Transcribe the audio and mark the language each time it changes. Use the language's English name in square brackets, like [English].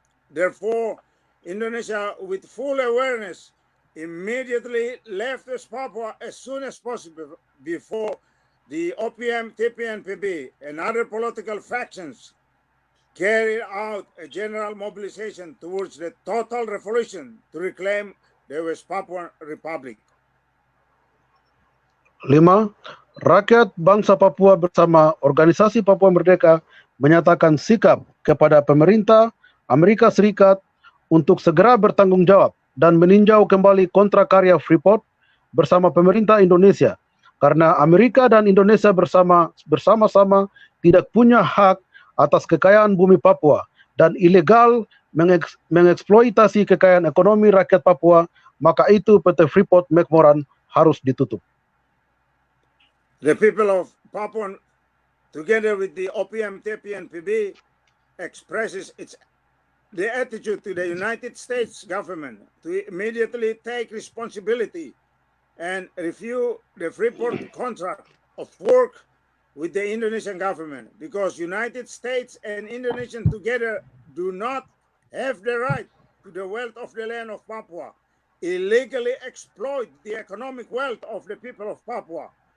[English] Therefore, Indonesia, with full awareness, immediately left West Papua as soon as possible before the OPM-TPNPB and other political factions carried out a general mobilization towards the total revolution to reclaim the West Papuan Republic. 5. [Indonesian] Rakyat bangsa Papua bersama Organisasi Papua Merdeka menyatakan sikap kepada pemerintah Amerika Serikat untuk segera bertanggung jawab dan meninjau kembali kontrak karya Freeport bersama pemerintah Indonesia karena Amerika dan Indonesia bersama-sama tidak punya hak atas kekayaan bumi Papua dan ilegal mengeksploitasi kekayaan ekonomi rakyat Papua, maka itu PT Freeport McMoran harus ditutup. [English] The people of Papua, together with the OPM-TPNPB, expresses the attitude to the United States government to immediately take responsibility and review the Freeport contract of work with the Indonesian government, because United States and Indonesian together do not have the right to the wealth of the land of Papua, illegally exploit the economic wealth of the people of Papua.